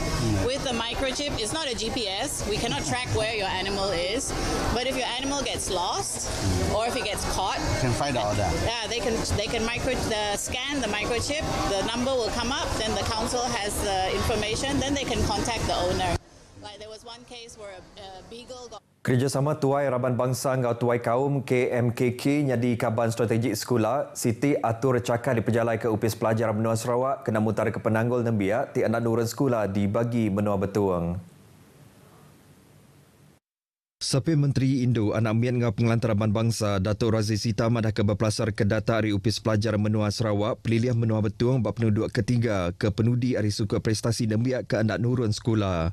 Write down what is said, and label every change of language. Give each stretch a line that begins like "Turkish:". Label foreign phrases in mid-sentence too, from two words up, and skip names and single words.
English: With the microchip, it's not a GPS. We cannot track where your animal is. But if your animal gets lost or if it gets caught, You can find out that. yeah, they can scan the microchip, the number will come up, then the council has the information, then they can contact the owner. Like there was one case where a beagle got
Iban: Kerjasama Tuai Raban Bangsa ngau Tuai Kaum KMKK nyadi Kaban Strategik Sekolah Siti atur cakar diperjalai ke Upis Pelajar Menua Sarawak kena mutar ke Penanggul Nembiak ti anak nurun sekolah dibagi Menua Betuang. Sapi Menteri Indo Anak Mian ngau Pengelantar Raban Bangsa Datuk Razif Sita madah ke berpelasar ke data Ari Upis Pelajar Menua Sarawak peliliah Menua Betuang bab penduduk ketiga ke penudi Ari Suku Prestasi Nembiak ke anak nurun sekolah.